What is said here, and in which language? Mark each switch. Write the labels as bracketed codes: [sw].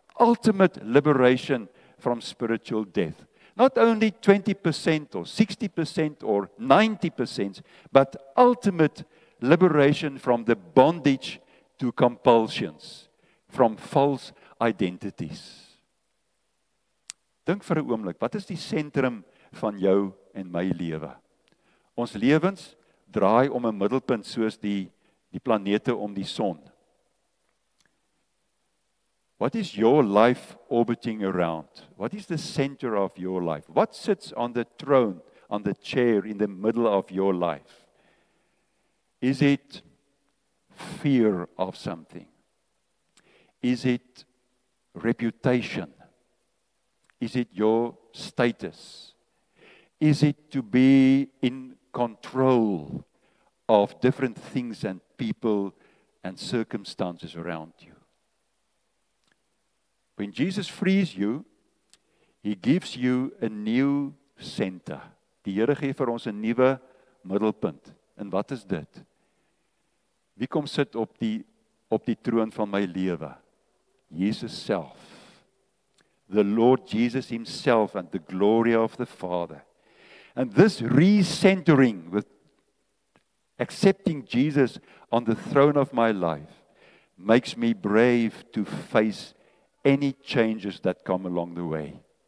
[en] Ultimate liberation from spiritual death. Not only 20% or 60% or 90%, but ultimate liberation from the bondage to compulsions, from false identities. [af] Dink vir 'n oomblik, wat is die sentrum van jou en my lewe? Ons lewens draai om 'n middelpunt soos die planete om die son. [en] What is your life orbiting around? What is the center of your life? What sits on the throne, on the chair in the middle of your life? Is it fear of something? Is it reputation? Is it your status? Is it to be in control of different things and people and circumstances around you? When Jesus frees you, He gives you a new center. [af] Die Here gee vir ons 'n nuwe middelpunt. En wat is dit? Wie kom sit op die troon van my lewe? Jesus self. [en] The Lord Jesus Himself and the glory of the Father. And this recentering with accepting Jesus on the throne of my life makes me brave to face any changes that come along the way.